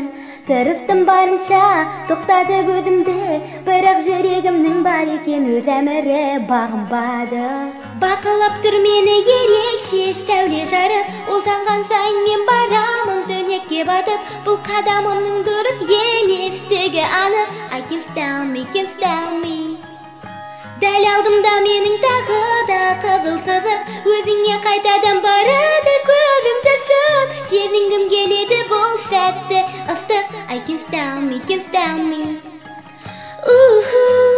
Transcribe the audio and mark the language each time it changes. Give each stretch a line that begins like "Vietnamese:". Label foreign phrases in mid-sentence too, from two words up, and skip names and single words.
Kazakh: Тырыстым барынша тоқтатып өзімді, бірақ жүрегімнің бар екен өз әмірі бағынбады. Бақылап тұр мені ерекше сәуле жарық, ол жанған сайын мен барамын түнекке батып. Бұл қадамымның дұрыс еместігі анық.
English: I can't stop me, can't stop me.
Kazakh: Дәл алдымда менің тағы да қызыл сызық, өзіңе қайтадан барады көзім түсіп. Сезінгім келеді бұл сәтті ыстық.
English: I can't stop me, can't stop me.